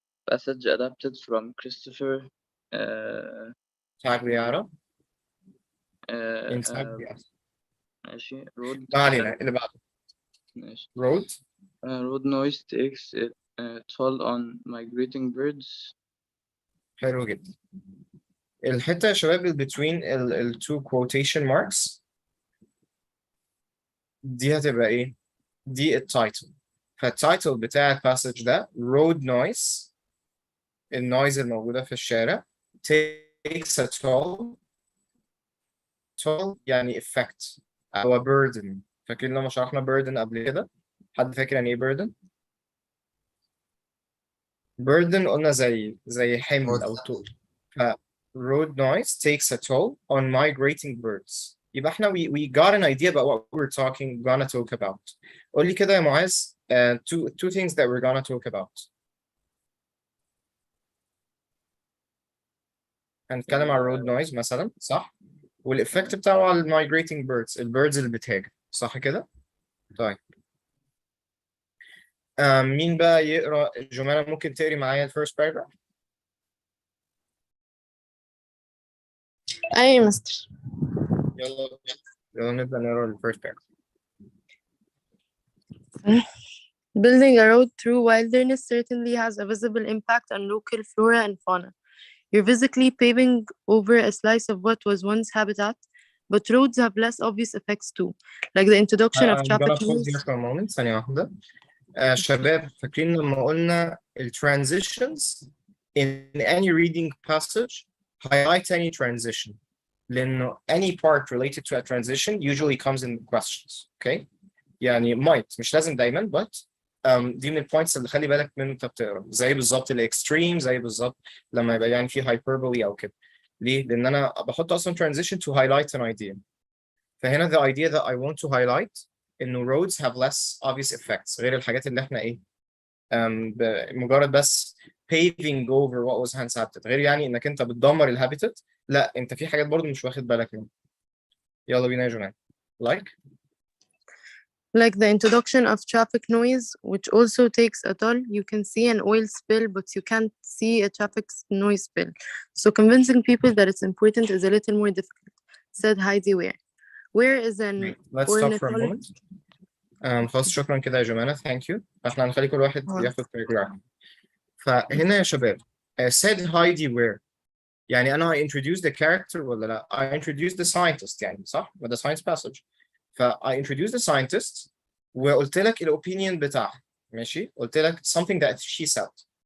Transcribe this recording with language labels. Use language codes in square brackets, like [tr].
[en] Passage adapted from Christopher Tagliaro. [ar] آه، [en] In Tagliaro. [ar] ماشي. road ما علينا، اللي بعده. ماشي. [en] road. road noise takes a toll on migrating birds. [ar] حلو جدا. الحتة يا شباب اللي [en] between [ar] ال [en] two quotation marks [ar] دي هتبقى ايه؟ دي التايتل. فالتايتل بتاع الباسج ده road noise، النويز الموجودة في الشارع، [en] takes a toll. toll [ar] يعني [en] effect [ar] أو [en] burden. [ar] فاكرين لما شرحنا burden قبل كده؟ حد فاكر يعني ايه burden؟ burden قلنا زي حمل أو طول. [en] ف road noise takes a toll on migrating birds. [ar] يبقى احنا [en] we got an idea about what we're gonna talk about. [ar] قول لي كده يا معاذ [en] two things that we're gonna talk about. [ar] هنتكلم عن [en] road noise [ar] مثلا، صح؟ والإفكت بتاعه على [en] migrating birds، [ar] البيردز اللي بتهاجر، صح كده؟ طيب مين بقى يقرا؟ جمانة ممكن تقري معايا الفيرست باراجراف؟ أي مستر. يلا نبدأ نقرا الفيرست باراجراف. [en] Building a road through wilderness certainly has a visible impact on local flora and fauna. You're physically paving over a slice of what was once habitat, but roads have less obvious effects too, like the introduction of I'm traffic gonna pause here rules. for a moment. [ar] ثانية واحدة. شباب فاكرين لما قلنا ال [en] transitions in any reading passage highlight any transition، [ar] لأنه [en] any part related to a transition usually comes in questions. [ar] Okay؟ يعني [en] might [ar] مش لازم دايما [en] but [ar] دي من البوينتس اللي خلي بالك منه وانت بتقرا، زي بالظبط الاكستريم، زي بالظبط لما يبقى يعني في hyperbole او كده. ليه؟ لأن أنا بحط أصلا [en] transition to highlight an idea. [ar] فهنا [en] the idea that I want to highlight [ar] إنه [en] roads have less obvious effects [ar] غير الحاجات اللي احنا ايه مجرد بس [en] paving over what was once habitat، [ar] غير يعني انك انت بتدمر الهابيتات، لا انت في حاجات برضو مش واخد بالك منها. يلا بينا يا جماعه. [en] Like the introduction of traffic noise, which also takes a toll. You can see an oil spill, but you can't see a traffic noise spill. So convincing people that it's important is a little more difficult, said Heidi Ware. Ware is an Let's stop for a moment. [ar] خلاص شكرا كده يا جماعة [en] thank you. [ar] احنا هنخلي كل واحد آه. [en] ياخد paragraph. [ar] فهنا يا شباب [en] said Heidi where [ar] يعني أنا [en] I introduced the character [ar] ولا لا [en] I introduced the scientist [ar] يعني صح [en] with the science passage. I introduced the scientist [ar] وقلت لك الopinion بتاعها ماشي قلت لك [en] something that she said.